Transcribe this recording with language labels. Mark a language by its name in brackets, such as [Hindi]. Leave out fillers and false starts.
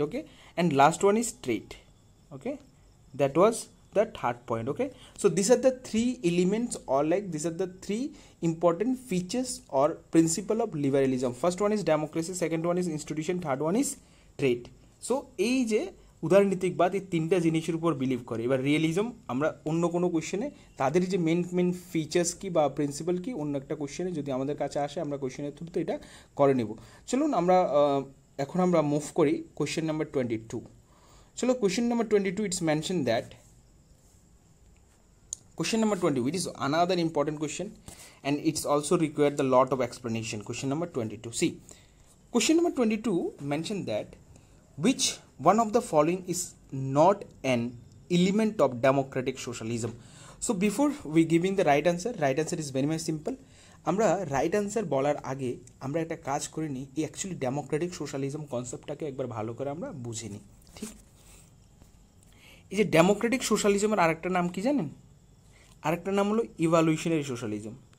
[English] Okay, and last one is trade. Okay, that was the third point. Okay, so these are the three elements, or these are the three important features or principle of liberalism. First one is democracy, second one is institution, third one is trade. [Bangla] So এই যে উদারনীতিকবাদ, এই তিনটা জিনিসের উপর believe করে। এবার realism আমরা অন্য কোনো কোশ্চেনে তাদের যে মেন ফিচার্স কি বা প্রিন্সিপাল কি, অন্য একটা কোশ্চেনে যদি আমাদের কাছে আসে আমরা কোশ্চেনের থ্রুতে এটা করে নেব। চলুন এখন আমরা মুভ করি কোশ্চেন নাম্বার 22। চলো, [English] Question number 22, it's mention that question number 20, which is another important question, and it's also required the lot of explanation. Question number 22. See, question number 22 mentioned that which one of the following is not an element of democratic socialism. So before we giving the right answer is very much simple. [Bangla] আমরা right answer বলার আগে আমরা একটা কাজ করে নিই, এই actually Democratic socialism কনসেপ্টটাকে একবার ভালো করে আমরা বুঝে নিই। ঠিক, এই যে ডেমোক্রেটিক সোশ্যালিজমের আরেকটা নাম কি জানেন? আরেকটা নাম হলো ইভ্যালুয়েশনারি সোশ্যালিজম।